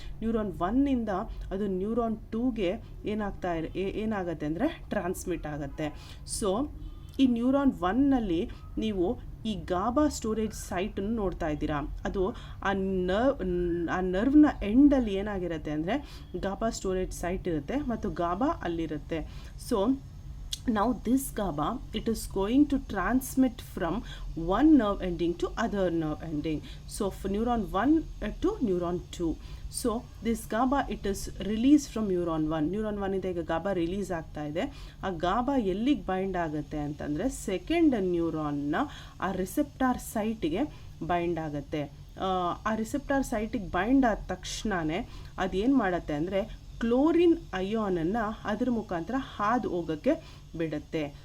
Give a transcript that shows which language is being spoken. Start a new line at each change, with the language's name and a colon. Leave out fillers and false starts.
Kannada: Neuron 1 ಇಂದ ಅದು neuron 2ಗೆ ಏನಾಗುತ್ತೆ ಅಂದರೆ ಟ್ರಾನ್ಸ್ಮಿಟ್ ಆಗುತ್ತೆ. ಸೊ ಈ ನ್ಯೂರಾನ್ 1ನಲ್ಲಿ ನೀವು ಈ ಗಾಬಾ ಸ್ಟೋರೇಜ್ ಸೈಟನ್ನು ನೋಡ್ತಾ ಇದ್ದೀರಾ. ಅದು ಆ ನರ್ವ್ನ ಎಂಡಲ್ಲಿ ಏನಾಗಿರುತ್ತೆ ಅಂದರೆ ಗಾಬಾ ಸ್ಟೋರೇಜ್ ಸೈಟ್ ಇರುತ್ತೆ ಮತ್ತು Gaba ಅಲ್ಲಿರುತ್ತೆ.
English: So now this GABA, it is going to transmit from one nerve ending to other nerve ending. So for neuron 1 to neuron 2. So this GABA, it is released from neuron 1.
Kannada: neuron 1 ಇಂದ ಈಗ GABA release ಆಗ್ತಾ ಇದೆ. ಆ GABA ಎಲ್ಲಿಗೆ bind ಆಗುತ್ತೆ ಅಂತಂದರೆ second ನ್ಯೂರಾನ್ನ ಆ receptor ಸೈಟಿಗೆ bind ಆಗುತ್ತೆ. ಆ ರಿಸೆಪ್ಟಾರ್ ಸೈಟಿಗೆ ಬೈಂಡ್ ಆದ ತಕ್ಷಣವೇ ಅದೇನು ಮಾಡುತ್ತೆ ಅಂದರೆ ಕ್ಲೋರಿನ್ ಅಯಾನನ್ನು ಅದ್ರ ಮುಖಾಂತರ ಹಾದು ಹೋಗೋಕ್ಕೆ ಬಿಡುತ್ತೆ.